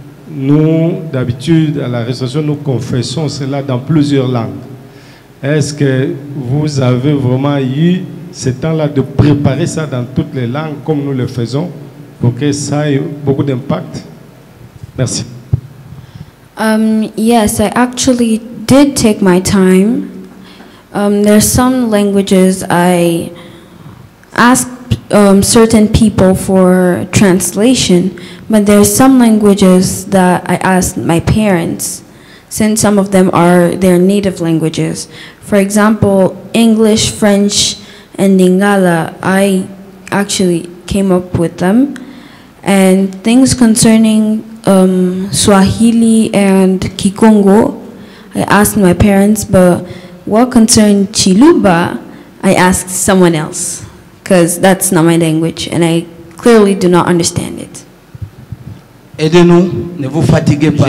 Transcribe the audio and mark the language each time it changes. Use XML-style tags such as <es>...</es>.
<fr>Nous, d'habitude, à la Restauration, nous confessons cela dans plusieurs langues. Est-ce que vous avez vraiment eu ce temps-là de préparer ça dans toutes les langues comme nous le faisons pour que ça ait beaucoup d'impact? Merci.</fr> <en>Yes, I actually did take my time. There's some languages I asked certain people for translation, but there's some languages that I asked my parents, since some of them are their native languages. For example, English, French, and Lingala, I actually came up with them. And things concerning Swahili and Kikongo, I asked my parents, but what concerned Chiluba, I asked someone else, because that's not my language, and I clearly do not understand it.</en> <fr>Aidez-nous, ne vous fatiguez pas.</fr>